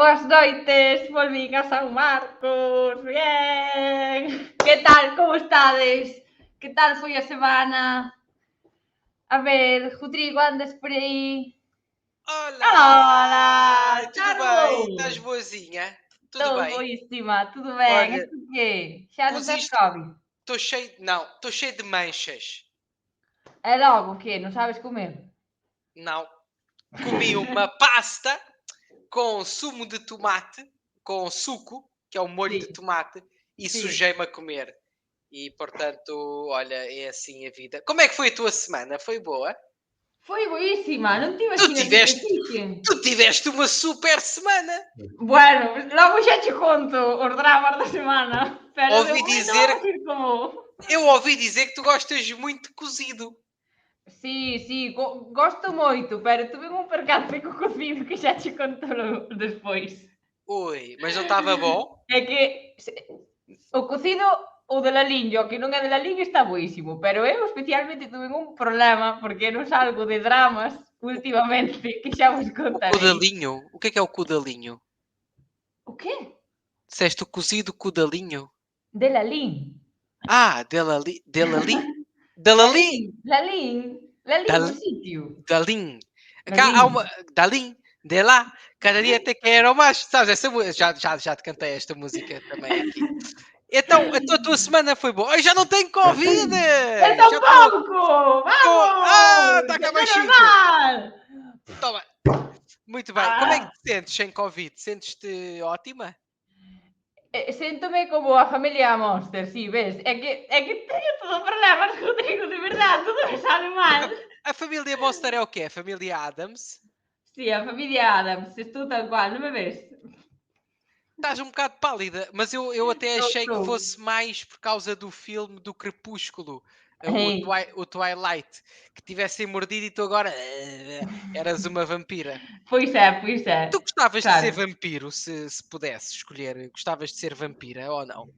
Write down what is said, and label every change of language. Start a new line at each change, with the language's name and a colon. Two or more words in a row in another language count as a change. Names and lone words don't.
Galician: noites, volvín a San Marcos, bien. Que tal, como estades? Que tal foi a semana? A ver, Rodrigo, andas por aí?
Portuguese: Olá! Olá, Tudo bem? Estás Carlos! boazinha? Tudo Estou bem? boíssima, tudo bem? Olha, E tu quê? Já não tens coziste. Covid? Estou cheio. Não, estou cheio de manchas. É logo o quê? Não sabes comer? Não. Comi uma pasta com sumo de tomate, com suco, que é o molho de Sim, tomate, e sim. sujei-me a comer. E portanto, olha, é assim a vida. Como é que foi a tua semana? Foi boa? Foi boíssima, não estive Tu assim na tiveste, superfície. tu tiveste uma super semana.
Galician: Bueno, logo xa che conto os dramas da semana, pero de
Portuguese: Ouvi
Galician: momento
Portuguese: dizer,
Galician: vamos ir como...
Portuguese: eu ouvi dizer que tu gostas muito de cozido.
Galician: Sí, sí, gosto moito, pero tuve un percance co cocido que xa che conto despois.
Portuguese: Ui, mas não estava bom?
Galician: É que o cocido, o de Laliño, que non é de Laliño, está boísimo, pero eu especialmente tuve un problema porque non salgo de dramas últimamente, que xa vos
Portuguese: O
Galician: contarei.
Portuguese: codalinho? O que é o codalinho? O quê? Disseste o cozido codalinho?
Galician: De Lalín.
Portuguese: Ah, Delali, Delali? Delali?
Galician: Lalín, o
Portuguese: Dal,
Galician: sitio.
Portuguese: Dalim. Cá há
Galician: Lalín.
Portuguese: uma. Dalim, de lá. Cada dia te quero mais. Sabes, essa música. Já te cantei esta música também aqui. Então, a tua semana foi boa. Eu já não tenho Covid! Eu Já estou. tampouco! Ah, Vamos! está cá Que é mais 5. normal! Toma. Muito bem. Como é que Ah, te sentes sem Covid? Sentes-te ótima?
Galician: séntome como a familia Monster, si, ves? É que teño todo problemas, Rodrigo, de verdade, todo me sale mal.
Portuguese: A família Monster é o quê? A família Adams?
Galician: Si, a familia Adams, estou tal cual, non me ves?
Portuguese: Estás um bocado pálida, mas eu até achei que Estou. fosse mais por causa do filme do Crepúsculo, Ei, o Twilight, que tivessem mordido e tu agora eras uma vampira.
Galician: pois é,
Portuguese: Tu gostavas de ser
Galician: claro,
Portuguese: vampiro, se pudesse escolher? Gostavas de ser vampira ou não?